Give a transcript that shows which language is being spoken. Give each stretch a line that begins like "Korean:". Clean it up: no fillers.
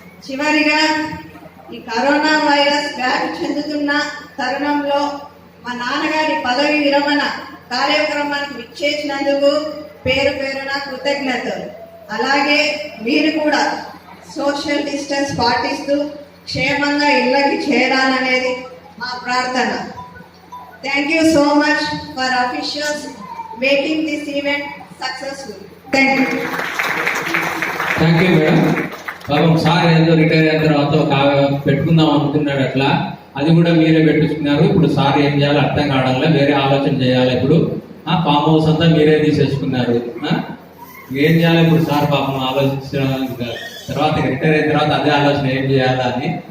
Telugu: చివరిగా, ఈ corona virus వ్యాప్తి చెందుతున్న తరుణంలో మా నాన్నగారి పదవి విరమణ కార్యక్రమానికి విచ్చేసినందుకు పేరు పేరున కృతజ్ఞతలు. అలాగే మీరు కూడా సోషల్ డిస్టెన్స్ పాటిస్తూ క్షేమంగా ఇళ్ళకి చేరాలనేది మా ప్రార్థన.
English: Thank you so much for officials making this event successful. Thank you. Thank you madam.
Telugu: పాపం సార్ ఏదో రిటైర్ అయిన తర్వాత ఒక పెట్టుకుందాం అనుకున్నాడు, అట్లా అది కూడా మీరే పెట్టిస్తున్నారు. ఇప్పుడు సార్ ఏం చేయాలో అర్థం కావడంలో వేరే ఆలోచన చేయాలి. ఇప్పుడు ఫామ్ హౌస్ అంతా మీరే తీసేసుకున్నారు. ఏం చేయాలి ఇప్పుడు సార్ పాపం ఆలోచించడం. తర్వాత రిటైర్ అయిన తర్వాత అదే ఆలోచన ఏం చేయాలా అని.